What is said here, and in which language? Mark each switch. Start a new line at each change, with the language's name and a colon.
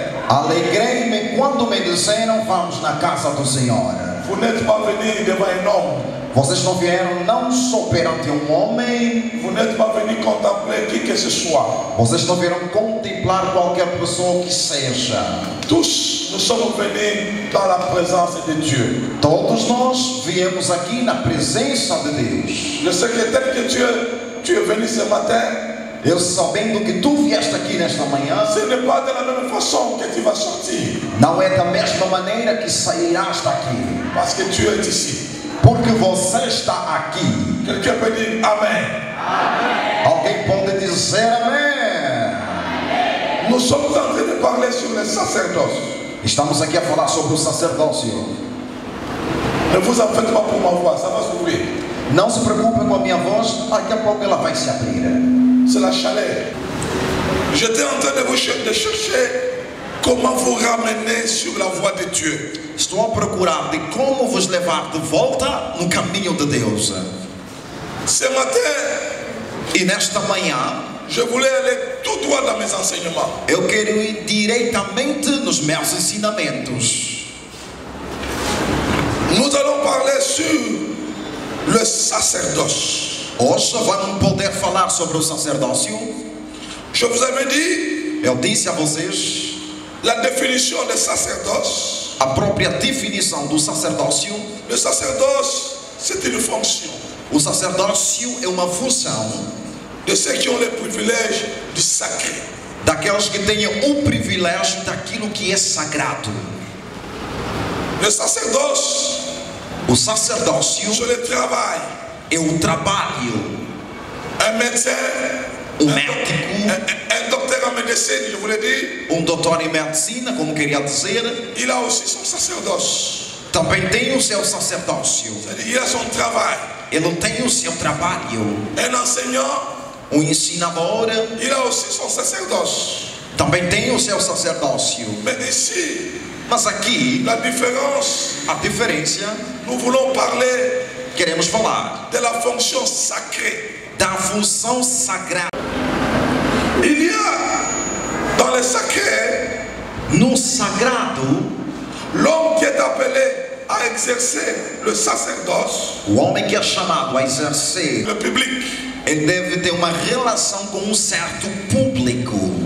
Portuguese: Alegrei-me quando me disseram vamos na casa do Senhor.
French: Vous n'êtes pas venu devant un homme.
Portuguese: Vocês não vieram não só perante um homem.
French: Vous n'êtes pas venu contempler qui que ce soit.
Portuguese: Vocês não vieram contemplar qualquer pessoa que seja.
French: Tous, nous sommes venus dans la présence de Dieu.
Portuguese: Todos nós viemos aqui na presença de Deus.
French: Je sais que tel que tu es venu ce matin,
Portuguese: Eu sabendo que tu vieste aqui nesta manhã,
French: ce n'est pas de la même façon que tu vas sortir.
Portuguese: não é da mesma maneira que sairás daqui.
French: Parce que tu es ici.
Portuguese: Porque você está aqui.
French: Quelqu'un peut dire Amen.
Portuguese: Alguém pode dizer amém.
French: Nous sommes en train de parler sur le sacerdoce.
Portuguese: Estamos aqui a falar sobre o sacerdócio.
French: Ne vous en faites pas pour ma voix, ça va s'ouvrir.
Portuguese: Não se preocupe com a minha voz, daqui a pouco ela vai se abrir.
French: C'est la chaleur. J'étais en train de chercher comment vous ramener sur la voie de Dieu.
Portuguese: Estou a procurar de como vos levar de volta no caminho de Deus.
French: Ce matin,
Portuguese: E nesta manhã,
French: je voulais aller tout droit dans mes enseignements.
Portuguese: eu quero ir diretamente nos meus ensinamentos.
French: Nous allons parler sur le sacerdoce.
Portuguese: Hoje vamos poder falar sobre o sacerdócio.
French: Je vous avais dit
Portuguese: Eu disse a vocês
French: la définition de sacerdoce.
Portuguese: a própria definição do sacerdócio.
French: Le sacerdoce, c'est une fonction
Portuguese: O sacerdócio é uma função
French: de ceux qui ont le privilège du sacré.
Portuguese: daqueles que têm o privilégio daquilo que é sagrado.
French: Le sacerdoce,
Portuguese: O sacerdócio
French: c'est le travail.
Portuguese: é o trabalho.
French: Un médecin,
Portuguese: Médico.
French: un docteur en médecine, je voulais dire,
Portuguese: Doutor em medicina, como queria dizer,
French: il a aussi son sacerdoce.
Portuguese: também tem o seu sacerdócio.
French: C'est-à-dire, il a son travail.
Portuguese: Ele tem o seu trabalho.
French: Un enseignant,
Portuguese: Ensinador
French: il a aussi son sacerdoce.
Portuguese: também tem o seu sacerdócio.
French: Mais ici,
Portuguese: Mas aqui,
French: la différence,
Portuguese: a diferença,
French: nous voulons parler
Portuguese: queremos falar
French: de la fonction sacrée.
Portuguese: da função sagrada.
French: Il y a dans le sacré
Portuguese: No sagrado,
French: l'homme qui est appelé à exercer le sacerdoce,
Portuguese: o homem que é chamado a exercer,
French: le public.
Portuguese: ele deve ter uma relação com um certo público.